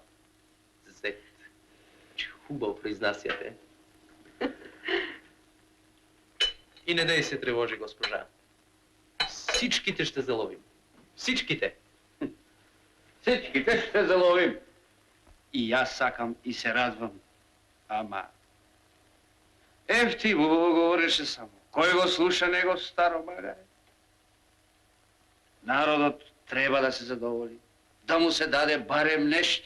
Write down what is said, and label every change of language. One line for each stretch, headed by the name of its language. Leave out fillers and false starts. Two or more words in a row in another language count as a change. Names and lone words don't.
Bulgarian: Зет, че хубаво произнасяте. И не дай се тревожи, госпожа. Всичките ще заловим. Всичките. Всичките ще заловим.
Macedonian: И аз сакам и се радвам. Ама... Ефти му говореше само. Кој го слуша него старо магаре? Народот треба да се задоволи. Да му се даде барем нешто.